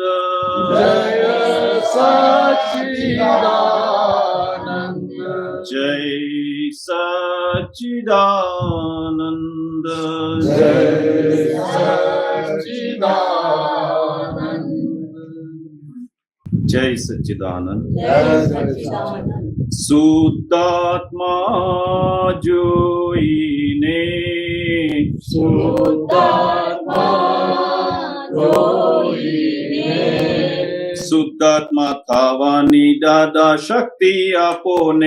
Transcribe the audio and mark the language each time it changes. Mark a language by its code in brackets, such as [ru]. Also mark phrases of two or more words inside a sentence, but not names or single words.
[hi] जय सच्चिदानंद। जय सच्चिदानंद जय सच्चिदानंद। जय सच्चिदानंद जय सच्चिदानंद। [gu] શુદ્ધાત્મા જોઈને શુદ્ધાત્મા જોઈને શુદ્ધાત્મા થવાની દાદા શક્તિ આપોને